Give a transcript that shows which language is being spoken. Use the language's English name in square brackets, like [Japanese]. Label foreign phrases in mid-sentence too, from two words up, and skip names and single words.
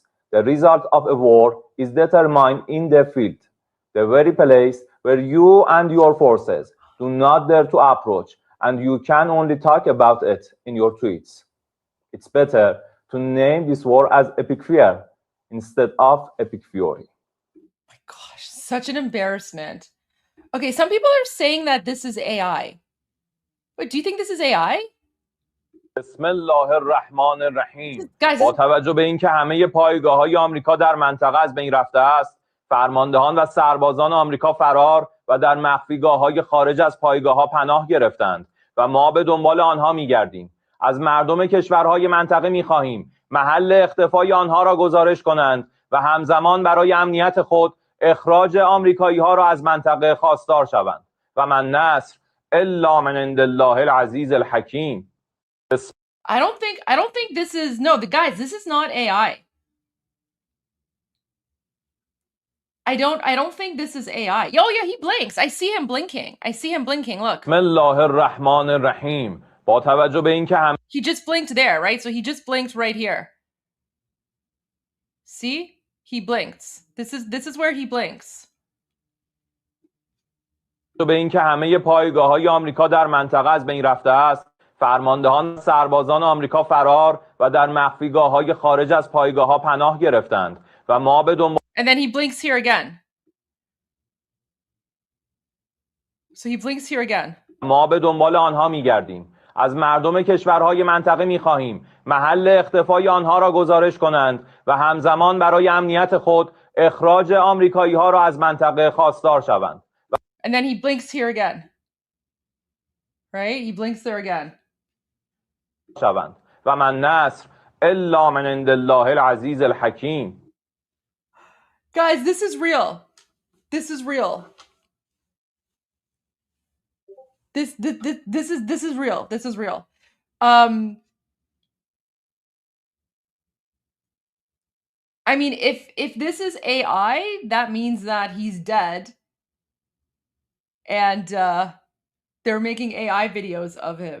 [English] The result of a war is determined in the field, the very place where you and your forces do not dare to approach, and you can only talk about it in your tweets. It's better to name this war as epic fear instead of epic fury. Oh my gosh, such an embarrassment. Okay, some people are saying that this is AI. Wait, do you think this is AI? [Arabic] بسم الله الرحمن الرحیم. [English] Guys, [Persian] با توجه به اینکه همه پایگاه‌های آمریکا در منطقه از بین رفته است، فرماندهان و سربازان آمریکا فرار و در مخفیگاه‌های خارج از پایگاه‌ها پناه گرفتند و ما به دنبال آنها می‌گردیم. از مردم کشورهای منطقه می‌خواهیم محل اختفای آنها را گزارش کنند و همزمان برای امنیت خود اخراج آمریکایی‌ها را از منطقه خواستار شوند. [Arabic] و من نصر الا من عند الله العزیز الحکیم. [English] I don't think this is, no, the guys, this is not AI. I don't think this is AI. Oh yeah, he blinks. I see him blinking. I see him blinking. Look. [Arabic] بسم الله الرحمن الرحیم. [Persian] با توجه به اینکه [English] He just blinked there, right? So he just blinked right here. See? He blinks. This is where he blinks. [Persian] به اینکه همه پایگاه‌های آمریکا در منطقه از بین رفته است، فرماندهان سربازان آمریکا فرار و در مخفیگاه‌های خارج از پایگاه‌ها پناه گرفتند و ما به دنبال [English] And then he blinks here again. So he blinks here again. [Persian] ما به دنبال آنها می‌گردیم. از مردم کشورهای منطقه می‌خواهیم محل اختفای آنها را گزارش کنند و همزمان برای امنیت خود اخراج آمریکایی‌ها را از منطقه خواستار شوند. [English] And then he blinks here again. Right? He blinks there again. [Arabic] شوند و من نصر الا من عند الله العزیز الحکیم. [English] Guys, this is real. This is real. This is real. This is real. I mean, if this is AI, that means that he's dead, and they're making AI videos of him.